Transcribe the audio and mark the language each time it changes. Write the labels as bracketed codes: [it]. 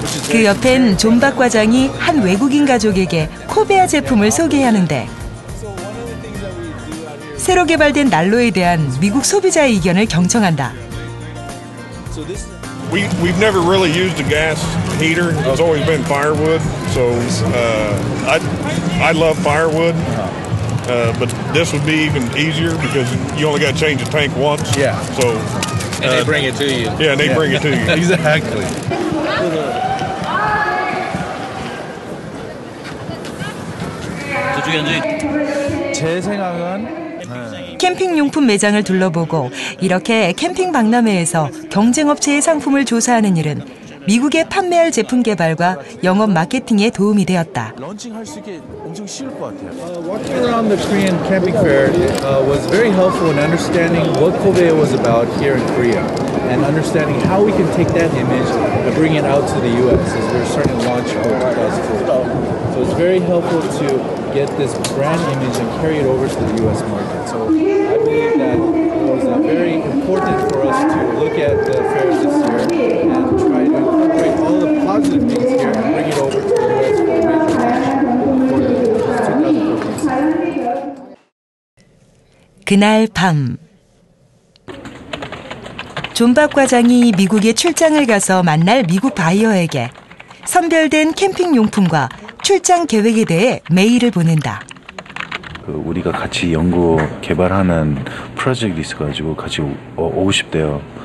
[ko] 그 옆엔 존박 과장이 한 외국인 가족에게 코베아 제품을 소개하는데 새로 개발된 난로에 대한 미국 소비자의 의견을 경청한다. [en] We've never really used a gas heater. It's always been firewood. So I love firewood, but this would be even easier because you only got to change the tank once. Yeah. So and they bring it to you. Yeah, and they bring it to you. Exactly. [ko] 제 생각은 캠핑 용품 매장을 둘러보고 이렇게 캠핑 박람회에서 경쟁 업체의 상품을 조사하는 일은 미국에 판매할 제품 개발과 영업 마케팅에 도움이 되었다. 런칭할 수 있게 엄청 쉬울 것 같아요. [en] Walking around the Korean camping fair was very helpful in understanding what Kobe was about here in Korea and understanding how we can take that image and bring it out to the U.S. as we're starting to launch for 2014. So it's very helpful to get this brand image and carry it over to the U.S. market. So I believe that it was very important for us to look at the fairs this year and try to incorporate all the positive things here and bring it over to the U.S. for a major launch for the 2014 season. [ko] 그날 밤 존박 과장이 미국에 출장을 가서 만날 미국 바이어에게 선별된 캠핑 용품과 출장 계획에 대해 메일을 보낸다. 우리가 같이 연구 개발하는 프로젝트 있어가지고 같이 오고 싶대요.